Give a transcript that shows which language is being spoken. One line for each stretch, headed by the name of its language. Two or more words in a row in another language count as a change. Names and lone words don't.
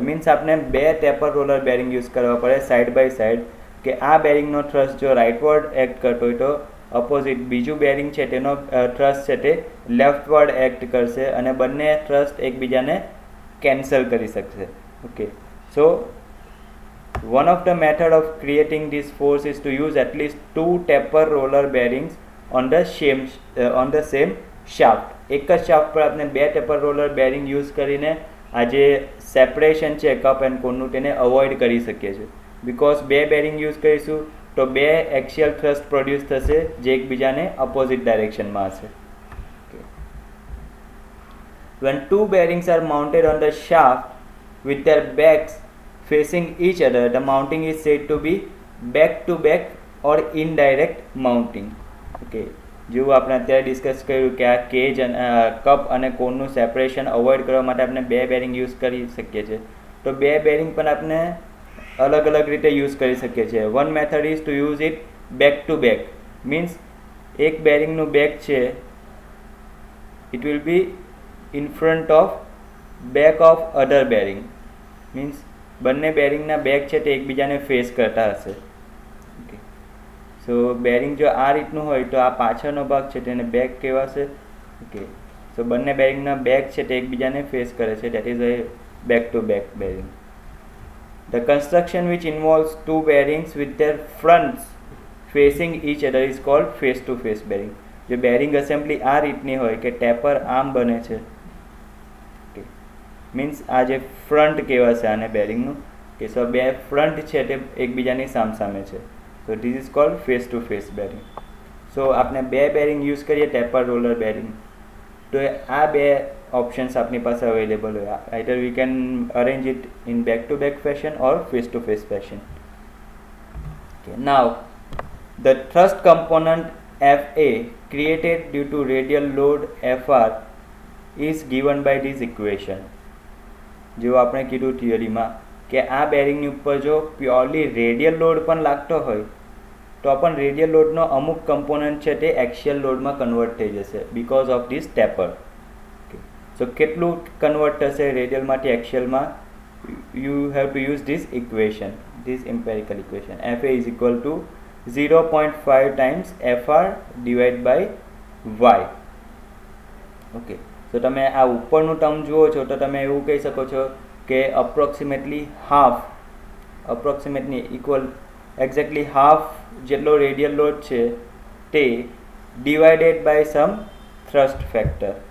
Gujarati: મીન્સ આપણે બે
English: taper roller bearing
Gujarati: યુઝ કરવા પડે
English: side by side,
Gujarati: કે આ બેરિંગનો થ્રસ્ટ જો
English: rightward act
Gujarati: કરતો હોય તો અપોઝિટ બીજું બેરિંગ છે તેનો થ્રસ્ટ છે તે
English: leftward act
Gujarati: કરશે અને બંને થ્રસ્ટ એકબીજાને કેન્સલ કરી શકશે.
English: Okay, so One of the method of creating this force is to use at least 2 taper roller bearings on the same shaft.
Gujarati: એક જ શાફ્ટ પર આપણે 2
English: taper roller bearing
Gujarati: યુઝ કરીને આ જે સેપરેશન છે
English: cup and cone
Gujarati: તેને અવોઇડ કરી શકીએ છીએ. બિકોઝ 2 બેરિંગ યુઝ કરીશું તો 2
English: axial thrust produce
Gujarati: થશે જે એકબીજાને
English: opposite direction
Gujarati: હશે.
English: When 2 bearings are mounted on the shaft with their backs facing each other, the mounting is said to be back to back or indirect mounting.
Gujarati: Okay, જેવું આપણે અત્યારે ડિસ્કસ કર્યું કે આ કેજ અને કપ અને કોનનું સેપરેશન અવોઇડ કરવા માટે આપણે 2 બેરિંગ યુઝ કરી શકીએ છીએ. તો 2 બેરિંગ પણ આપણે અલગ અલગ રીતે યુઝ કરી શકીએ છીએ.
English: One method is to use it back to back. Means
Gujarati: એક બેરિંગનું બેક છે
English: it will be in front of back of other bearing.
Gujarati: મીન્સ બંને બેરિંગના બેક છે તે એકબીજાને ફેસ કરતા હશે.
English: Okay, so
Gujarati: બેરિંગ જો આ રીતનું હોય તો આ પાછળનો ભાગ છે તેને બેક કહેવાશે.
English: Okay, so
Gujarati: બંને બેરિંગના બેક છે તે એકબીજાને ફેસ કરે છે,
English: that is a back to back bearing. The construction which involves 2 bearings with their fronts facing each other is called face to face bearing.
Gujarati: જો
English: bearing assembly
Gujarati: આ રીતની હોય કે ટેપર આમ બને છે, મીન્સ આ જે ફ્રન્ટ કહેવાશે આને બેરિંગનું, કે સો 2 ફ્રન્ટ છે તે એકબીજાની સામસામે છે.
English: So this is called face to face bearing.
Gujarati: સો આપણે 2 બેરિંગ યુઝ કરીએ
English: taper roller bearing
Gujarati: તો આ 2 ઓપ્શન્સ આપણી પાસે અવેલેબલ હોય.
English: Either we can arrange it in back to back fashion or face to face fashion. Now the thrust component FA created due to radial load FR is given by this equation.
Gujarati: જેવું આપણે કીધું થિયરીમાં કે આ બેરિંગની ઉપર જો
English: purely radial load
Gujarati: પણ લાગતો હોય તો પણ રેડિયલ લોડનો અમુક કમ્પોનન્ટ છે તે એક્સિયલ લોડમાં કન્વર્ટ થઈ જશે
English: because of this taper.
Gujarati: સો કેટલું કન્વર્ટ થશે રેડિયલમાંથી એક્સિયલમાં?
English: You have to use this equation, this empirical equation. FA is equal to 0.5 times FR divided by Y.
Gujarati: ઓકે, તો તમે આ ઉપરનું ટર્મ જુઓ છો તો તમે એવું કહી શકો છો કે
English: approximately equal exactly half
Gujarati: જેટલો રેડિયલ લોડ છે તે
English: divided by some thrust factor.